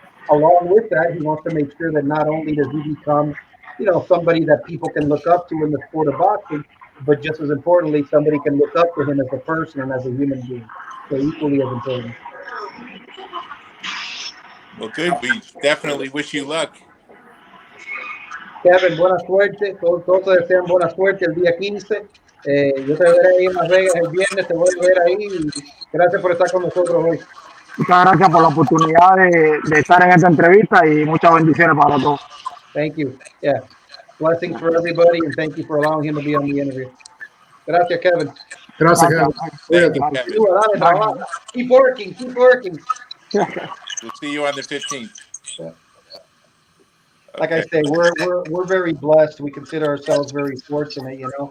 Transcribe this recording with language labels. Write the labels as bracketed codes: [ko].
[en] Along with that, he wants to make sure that not only does he become somebody that people can look up to in the sport of boxing, but just as importantly, somebody can look up to him as a person and as a human being. So equally as important. Well, good. We definitely wish you luck. [es] Kevin, buena suerte. Todos te desean buena suerte el día 15. Yo te veré ahí en Las Vegas el viernes, te voy a ver ahí. Y gracias por estar con nosotros hoy. Muchas gracias por la oportunidad de estar en esta entrevista y muchas bendiciones para todos. [en] Thank you. Yeah. Blessings for everybody, and thank you for allowing him to be on the interview. [es] Gracias, Kevin. Gracias, Kevin. [en] Thank you, Kevin. Keep working. Keep working. We'll see you on the 15th. Yeah. Like I say, we're very blessed. We consider ourselves very fortunate.